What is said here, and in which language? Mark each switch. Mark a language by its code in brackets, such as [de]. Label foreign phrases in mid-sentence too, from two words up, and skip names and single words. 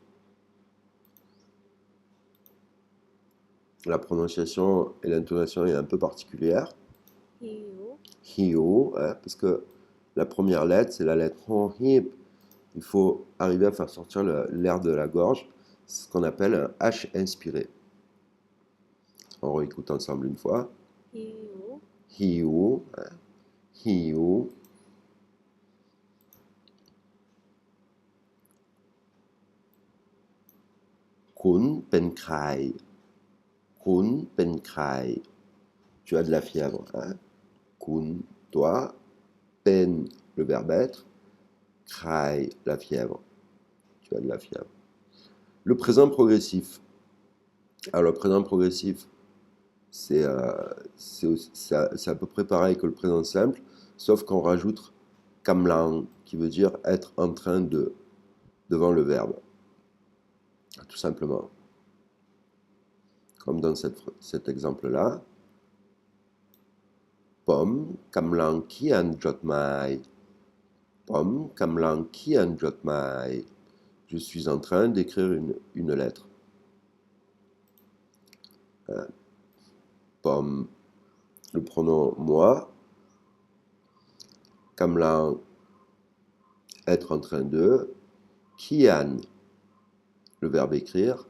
[fr] La prononciation et l'intonation est un peu particulière. [th] หิว Hiu, [fr] hein, parce que la première lettre, c'est la lettre hon hip. Il faut arriver à faire sortir l'air de la gorge, c'est ce qu'on appelle un H inspiré. On réécoute ensemble une fois. [th] หิว Hiu, hein, hiu. คุณเป็นไข้. คุณเป็นไข้. [fr] Tu as de la fièvre. Hein? Kun, toi. Pen, le verbe être. Khai, la fièvre. Tu as de la fièvre. Le présent progressif. Alors, le présent progressif, c'est à peu près pareil que le présent simple, sauf qu'on rajoute kamlang, qui veut dire être en train de, devant le verbe, tout simplement. Comme dans cet exemple-là. [th] ผมกำลังเขียนจดหมาย. ผมกำลังเขียนจดหมาย. [fr] Je suis en train d'écrire une lettre. Pom, le pronom moi. Kamlang, être en train de. Kian, le verbe écrire.